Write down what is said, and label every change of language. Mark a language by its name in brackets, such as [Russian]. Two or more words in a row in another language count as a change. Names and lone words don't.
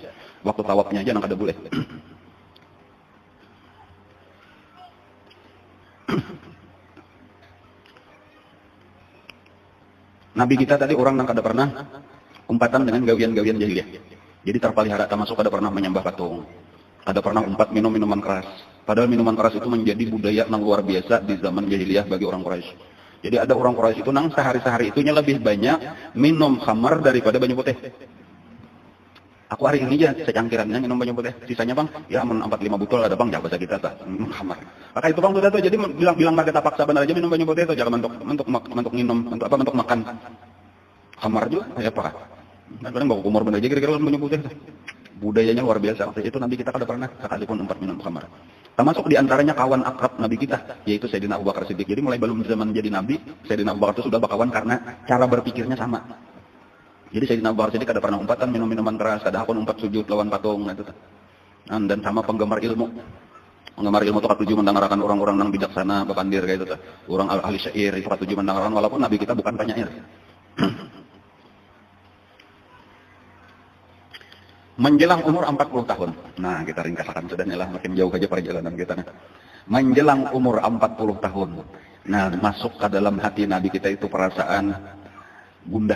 [Banjar] Waktu tawafnya aja kada boleh. Nabi kita tadi orang yang kada pernah umpatan dengan gawian-gawian jahiliyah. Jadi terpelihara termasuk kada pernah menyembah patung. Kada pernah umpat minum minuman keras. Padahal minuman keras itu menjadi budaya yang luar biasa di zaman jahiliyah bagi orang Quraisy. Jadi ada orang Quraisy itu nang sehari-hari itunya lebih banyak minum khamar daripada banyu putih. Aku hari ini aja secangkirannya minum banyu putih. Sisanya Bang, ya 45 botol ada Bang, jaga kita tak minum khamar. Maka itu Bang sudah tuh, jadi bilang kita paksa benar aja minum banyu putih itu, jangan untuk minum, untuk makan khamar juga, kayak apa? Nah, kadang bawa umur benar aja kira-kira banyu putih itu. Budayanya luar biasa. Waktu itu Nabi kita kada pernah sekalipun umpat minum khamar. Termasuk diantaranya kawan akrab Nabi kita, yaitu Sayyidina Abu Bakar Siddiq. Jadi mulai belum zaman jadi Nabi, Sayyidina Abu Bakar itu sudah berkawan karena cara berpikirnya sama. Jadi Sayyidina Abu Bakar Siddiq kada pernah umpatan minum minuman keras, kada akun umpat sujud lawan patung itu. Dan sama penggemar ilmu. Penggemar ilmu itu katuju mendengarkan orang-orang yang bijaksana, bapandir kayak itu. Orang ahli syair itu katuju mendengarkan walaupun Nabi kita bukan penyair. Menjelang umur 40 tahun. Nah, kita ringkaskan sudah lah, makin jauh aja perjalanan kita. Menjelang umur 40 tahun. Nah, masuk ke dalam hati Nabi kita itu perasaan gundah.